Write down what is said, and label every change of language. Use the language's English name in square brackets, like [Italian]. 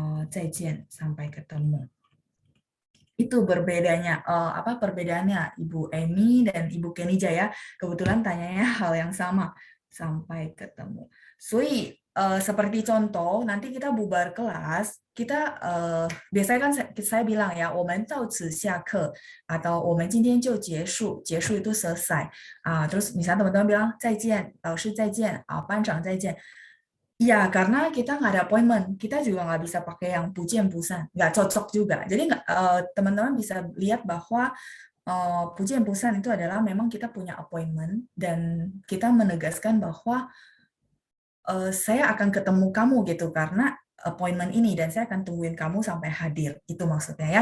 [Indonesian] 再见, sampai ketemu. Itu berbedanya, apa perbedaannya Ibu Eni dan Ibu Kenija ya. Kebetulan tanyanya hal yang sama, sampai ketemu. 所以 seperti contoh, nanti kita bubar kelas, kita biasanya kan saya bilang ya, [Chinese] 我们到此下课 [Indonesian] atau [Chinese] 我们今天就结束, [Indonesian] 结束 itu selesai. Terus misalnya teman-teman bilang 再见, [Chinese] 老师再见, 班长再见. [Indonesian] Ya, karena kita nggak ada appointment, kita juga nggak bisa pakai yang 不见不散, nggak cocok juga. Jadi teman-teman bisa lihat bahwa 不见不散 itu adalah memang kita punya appointment dan kita menegaskan bahwa saya akan ketemu kamu gitu karena appointment ini dan saya akan tungguin kamu sampai hadir. Itu maksudnya ya.